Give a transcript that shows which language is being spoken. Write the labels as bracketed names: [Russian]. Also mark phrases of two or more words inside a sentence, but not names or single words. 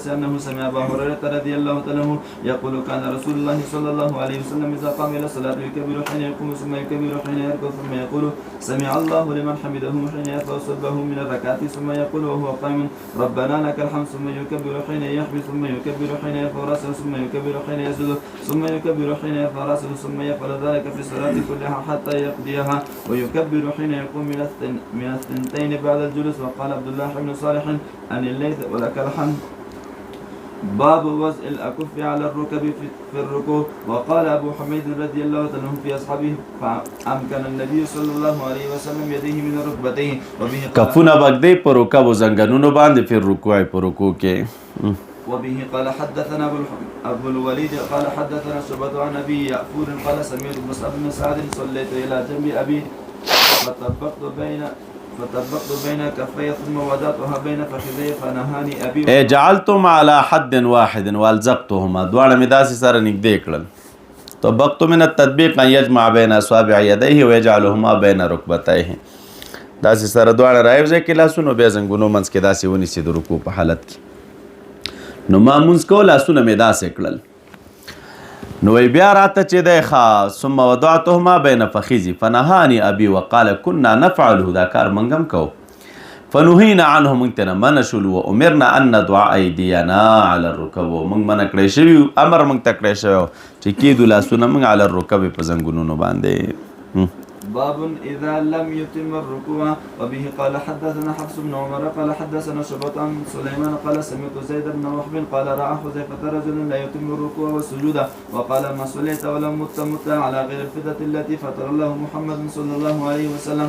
[Arabic] أنه سمع أبا هريرة رضي الله عنه يقول كان رسول الله صلى الله عليه وسلم إذا قام إلى الصلاة يكبر حين يقوم ثم يكبر حين يركع ثم يقول سمع الله لمن حمده حين يرفع صلبه من الركعات ثم يقول وهو قائم ربنا لك الحمد ثم يكبر حين يحبي ثم يكبر حين يرفع رأسه ثم يكبر حين يسجد ثم يكبر حين يرفع رأسه ثم يفعل ذلك في الصلاة كلها حتى يقضيها ويكبر حين يقوم من الثنتين بعد الجلوس. وقال عبد الله بن صالح عن الليث ولك الحمد. باب وضع الأكف على الركب في الركوع. وقال أبو حميد رضي الله عنه في أصحابه فأمكن النبي صلى الله عليه وسلم يديه من ركبتيه. وبه [Pashto] کفونه بغدی پر رکب و زنګنونو باندې په رکوع کې. [Arabic] وبه قال حدثنا أبو الوليد قال حدثنا شعبة عن أبي يعفور قال سمعت مصعب بن سعد صليت إلى جنب أبي فطبقت بين كفي ثم وضعتها بين فخذي فنهاني أبي. جعلتم على حد واحد والزقتهما [Pashto] دواړه مې داسې سره نږدې کړل. [Arabic] طبقت من التطبيق أن يجمع بين أصابع يديه ويجعلهما بين ركبتيه. [Pashto] داسې سره دواړه رايوځای کې لاسونه بیا زنګونو منځ کې داسې ونیسي د رکوع په حالت کې. نو ما مونځ کو لاسونه مې داسې کړل. نو بیا راته چې دی ښه [Arabic] ثم وضعتهما بین فخذي فنهاني ابي وقال كنا نفعله [Pashto] دا کار موږ هم کوو [Arabic] فنهينا عنه [Pashto] موږ ته نه منع شولو [Arabic] وامرنا ان ندع ايدينا على الركب [Pashto] موږ منع کړی شوي امر موږ ته کړی شوی چې کېدو لاسونه موږ [Arabic] على الركب [Pashto] په زنګونونو باندې. [Arabic] باب إذا لم يتم الركوع. وبه قال حدثنا حفص بن عمر قال حدثنا شعبة عن سليمان قال سمعت زيد بن وهب قال رأى حذيفة رجلا لا يتم الركوع والسجود وقال ما صليت ولم مت على غير الفدة التي فطر الله محمد صلى الله عليه وسلم.